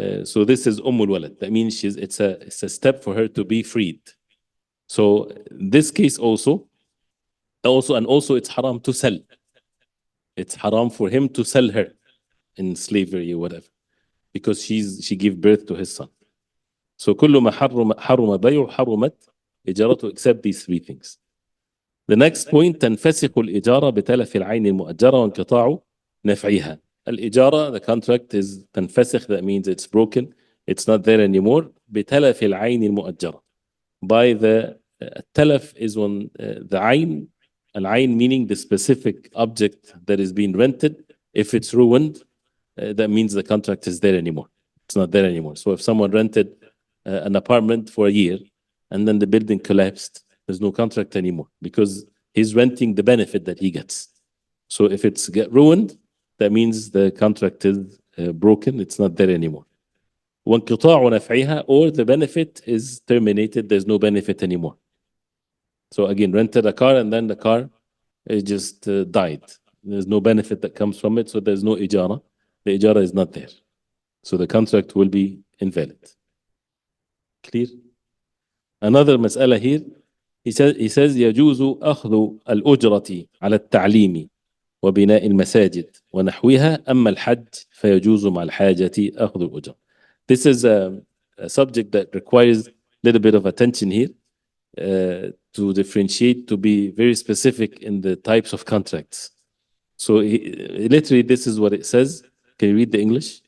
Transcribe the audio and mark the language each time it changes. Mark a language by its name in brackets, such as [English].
[English] So this is walad. That means it's a step for her to be freed. So in this case also it's haram to sell. It's haram for him to sell her in slavery or whatever, because she gave birth to his son. So [Arabic] كل ما حرم بيع حرمت إجارته, [English] except these three things. The next point, [Arabic] تنفسخ الإجارة بتلف العين المؤجرة وانقطاع نفعها. [English] الإجارة, the contract is تنفسخ, that means it's broken, it's not there anymore. [Arabic] بتلف العين المؤجرة, [English] by the التلف is when the عين, العين meaning the specific object that is being rented, if it's ruined, that means the contract is there anymore. It's not there anymore. So if someone rented an apartment for a year and then the building collapsed, there's no contract anymore because he's renting the benefit that he gets. So if it's get ruined, that means the contract is broken. It's not there anymore. [Arabic] وانقطاع نفعها, [English] or the benefit is terminated. There's no benefit anymore. So again, rented a car and then the car just died. There's no benefit that comes from it. So there's no ijara. The ijara is not there. So the contract will be invalid. Clear? Another مسألة here. He says [Arabic] يجوز أخذ الأجرة على التعليم وبناء المساجد ونحوها أما الحج فيجوز مع الحاجة أخذ الأجرة. [English] This is a subject that requires a little bit of attention here to differentiate, to be very specific in the types of contracts. So literally this is what it says. Can you read the English?